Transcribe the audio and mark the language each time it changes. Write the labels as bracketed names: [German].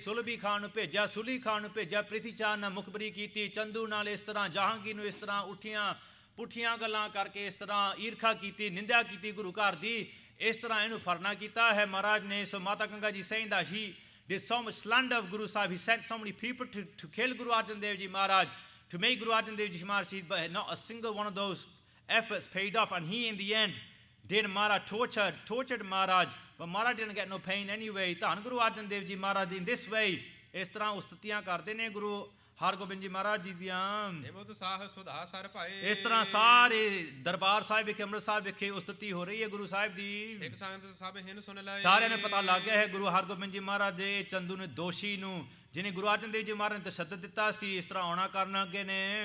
[Punjabi] ਸੁਲਭੀ ਖਾਨ ਨੂੰ ਭੇਜਿਆ, ਸੁਲੀ ਖਾਨ ਨੂੰ ਭੇਜਿਆ, ਪ੍ਰਿਥੀ ਚਾਰ ਨਾਲ ਮੁਖਬਰੀ ਕੀਤੀ, ਚੰਦੂ ਨਾਲ ਇਸ ਤਰ੍ਹਾਂ, ਜਹਾਂਗੀਰ ਨੂੰ ਇਸ ਤਰ੍ਹਾਂ ਉੱਠੀਆਂ ਪੁੱਠੀਆਂ ਗੱਲਾਂ ਕਰਕੇ ਇਸ ਤਰ੍ਹਾਂ ਈਰਖਾ ਕੀਤੀ, ਨਿੰਦਿਆ ਕੀਤੀ ਗੁਰੂ ਘਰ ਦੀ, ਇਸ ਤਰ੍ਹਾਂ ਇਹਨੂੰ ਫਰਨਾ ਕੀਤਾ ਹੈ ਮਹਾਰਾਜ ਨੇ। [English] So Mata Ganga ji saying that he did so much slander of Guru Sahib, he sent so many people to kill Guru Arjan Dev Ji Maharaj, to make Guru Arjan Dev Ji Maharaj, but not a single one of those efforts paid off, and he in the end did Maharaj tortured Maharaj, but Maharaj didn't get no pain anyway. [Punjabi] ਧੰਨ Guru Arjan Dev Ji Maharaj [English] in this way [Punjabi] ਇਸ ਤਰ੍ਹਾਂ ਉਸਤਤੀਆਂ ਕਰਦੇ ਨੇ ਗੁਰੂ ਹਰਗੋਬਿੰਦ ਜੀ ਮਹਾਰਾਜ ਜੀ ਦੀਆਂ। ਇਸ ਤਰ੍ਹਾਂ ਸਾਰੇ ਦਰਬਾਰ ਸਾਹਿਬ ਵਿਖੇ, ਅੰਮ੍ਰਿਤਸਰ ਵਿਖੇ ਉਸਤਤੀ ਹੋ ਰਹੀ ਹੈ ਗੁਰੂ ਸਾਹਿਬ ਦੀ। ਸਾਰਿਆਂ ਨੂੰ ਪਤਾ ਲੱਗ ਗਿਆ ਹੈ ਗੁਰੂ ਹਰਗੋਬਿੰਦ ਜੀ ਮਹਾਰਾਜ ਦੇ ਚੰਦੂ ਨੇ, ਦੋਸ਼ੀ ਨੂੰ, ਜਿਹਨੇ ਗੁਰੂ ਅਰਜਨ ਦੇਵ ਜੀ ਮਹਾਰਾਜ ਨੇ ਤਸ਼ੱਦਦ ਦਿੱਤਾ ਸੀ, ਇਸ ਤਰ੍ਹਾਂ ਆਉਣਾ ਕਰਨ ਅੱਗੇ ਨੇ।